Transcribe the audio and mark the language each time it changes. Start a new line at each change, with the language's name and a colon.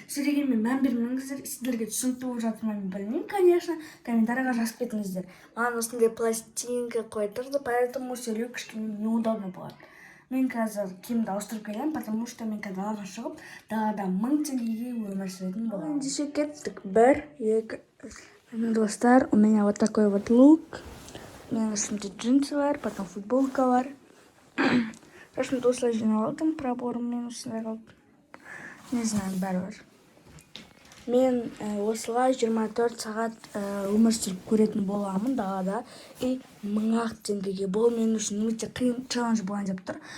Kazakh: Сөйлегенмен мән бермеңіздер. Сіздерге түсінікті болып жатыр ма білмеймін, конечно. Комментарийға жазып кетіңіздер. Маған осындай пластинка қойдырды, поэтому сөйлеу кішкене неудобно болады. Мен қазір киімді ауыстырып келемін,
Russian: потому что
Kazakh: мен қазір далаға шығып, далада 1000 теңгеге өмір сүретін боламын. Ендеше кеттік. 1, 2.
Russian: Достар, у меня вот такой вот лук. У меня
Kazakh: үстімде джинсы бар,
Russian: потом футболка бар.
Kazakh: Шашымды осылай жинап алдым, проборым мен осындай қалып.
Russian: Не знаю,
Kazakh: бәрібір. Мен осылай 24 сағат өмір сүріп көретін боламын далада. И 1000 теңгеге. Бұл мен үшін өте қиын челлендж болайын деп тұр.